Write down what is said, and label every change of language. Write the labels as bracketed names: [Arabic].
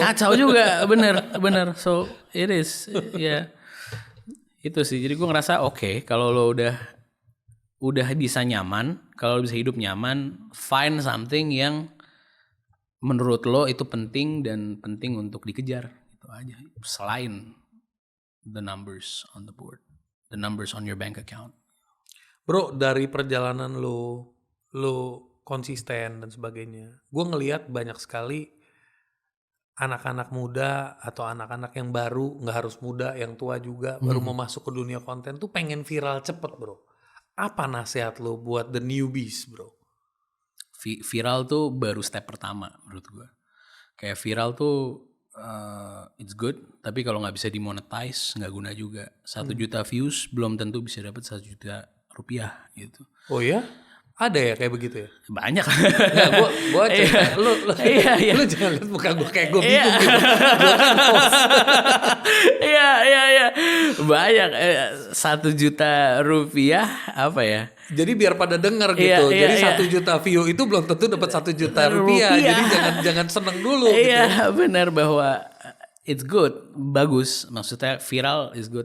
[Indonesian] Kacau juga, bener. [English] So it is, [Indonesian] ya. Itu sih, jadi gue ngerasa oke, kalau lo udah bisa nyaman, kalau bisa hidup nyaman, [English] find something [Indonesian] yang menurut lo itu penting dan penting untuk dikejar, itu aja. Selain [English] the numbers on the board, the numbers on your bank account. [Indonesian] Bro, dari perjalanan lo konsisten dan sebagainya, gue ngelihat banyak sekali anak-anak muda atau anak-anak yang baru, nggak harus muda, yang tua juga, baru mau masuk ke dunia konten tuh pengen viral cepet bro. Apa nasihat lo buat [English] the newbies [Indonesian] bro? Viral tuh baru step pertama menurut gue. Kayak viral tuh [English] it's good, [Indonesian] tapi kalau nggak bisa dimonetize nggak guna juga. 1 juta views belum tentu bisa dapat 1 juta rupiah gitu. Oh ya? Ada ya kayak begitu ya? Banyak. Nggak, gue cerita, lu jangan lihat muka gue kayak gue bingung gitu. Gue kan host. Iya. Banyak. 1 juta rupiah apa ya? Jadi biar pada denger gitu. Jadi 1 juta view itu belum tentu dapat 1 juta rupiah. Jadi jangan seneng dulu gitu. Iya benar bahwa [English] it's good, [Indonesian] bagus. Maksudnya [English] viral is good.